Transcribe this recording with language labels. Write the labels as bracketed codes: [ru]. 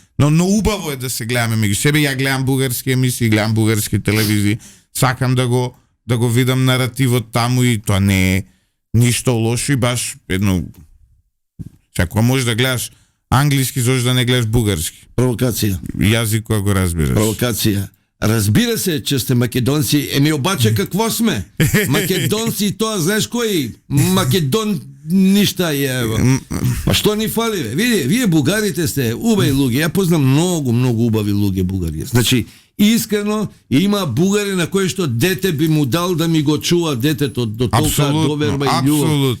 [mk] Но убаво е да се гледаме меѓу себе. Ја гледам бугарски емисии, гледам бугарски телевизии. Сакам да го видам наративот таму и тоа не е ништо лошо и баш едно. Ако може да гледаш англиски, зошто да не гледаш бугарски? Провокација. Јазик кој го разбираш. Провокација. [bg] Разбира се, че сте македонци. Еми обаче какво сме? [mk] Македонци, тоа знаеш кој? Македон ништа е. Па што ни фали, бе? Види, вие бугарите сте убави луѓе. Ја познам многу убави луѓе бугари. Значи, искрено има бугари на кои што дете би му дал да ми го чува детето до толка доверба и љубов.